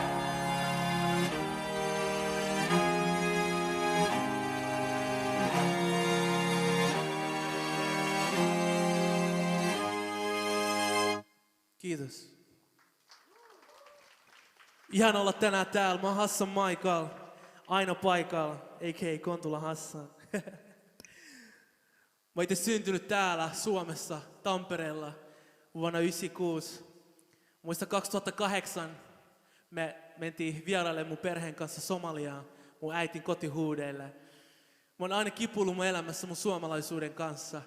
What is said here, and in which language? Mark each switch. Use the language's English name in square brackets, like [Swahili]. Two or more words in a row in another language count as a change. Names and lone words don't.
[Finnish] Kiitos. Ihan olla tänään täällä. Mä oon Hassan Maikal. Aina paikalla, a.k.a. Kontula Hassan. Mä oon itse syntynyt täällä Suomessa, Tampereella, vuonna 1996. Muista 2008 me mentiin vieraille mun perheen kanssa Somaliaan, mun äitin kotihuudeille. Mä oon aina kipuillut mun elämässä mun suomalaisuuden kanssa.